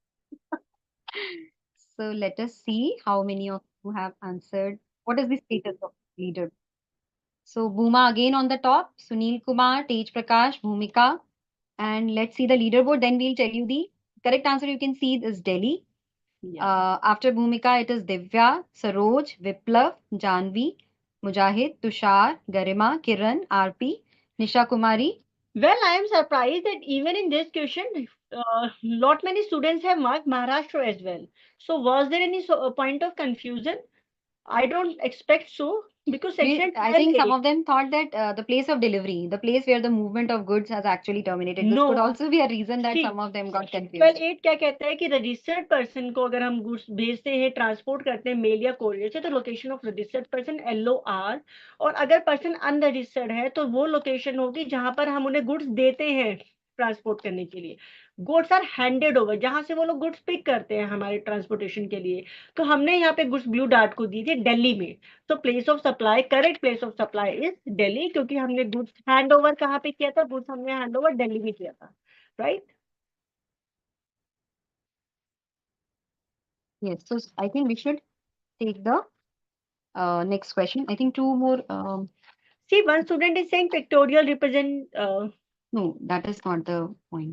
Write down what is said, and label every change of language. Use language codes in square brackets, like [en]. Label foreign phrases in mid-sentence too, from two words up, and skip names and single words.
[en] So let us see how many of you have answered. What is the status of leader? So Bhuma again on the top, Sunil Kumar, Tej Prakash, Bhumika. And let's see the leaderboard. Then we'll tell you the correct answer. You can see is Delhi. After Bhumika, it is Divya, Saroj, Viplav, Janvi, Mujahid, Tushar, Garima, Kiran, RP, Nisha Kumari. Well, I am surprised that even in this question, lot many students have marked Maharashtra as well. So was there any point of confusion? I don't expect so because section I think 12A. some of them thought that the place of delivery, the place where the movement of goods has actually terminated. This No. could also be a reason that See, some of them got confused. [hi] 12.8 क्या कहता है कि [en] registered person [hi] को अगर हम गुड्स भेजते हैं ट्रांसपोर्ट करते हैं मेल या कोरियर से तो [en] location of registered person [hi] LOR और अगर [en] person unregistered [hi] है तो वो लोकेशन होगी जहां पर हम उन्हें गुड्स देते हैं ट्रांसपोर्ट करने के लिए [en] goods are handed over [hi] जहां से वो लोग [en] goods pick [hi] करते हैं हमारे ट्रांसपोर्टेशन के लिए तो हमने यहाँ पे गुड्स ब्लू डार्ट को दी थी दिल्ली में तो [en] place of supply correct place of supply is Delhi [hi] क्योंकि हमने [en] goods hand over [hi] कहाँ पे किया था गुड्स हमने [en] hand over [hi] दिल्ली में किया था राइट [en] Yes, so I think we should take the next question. I think two more. See, one student is saying pictorial represent. No, that is not the point.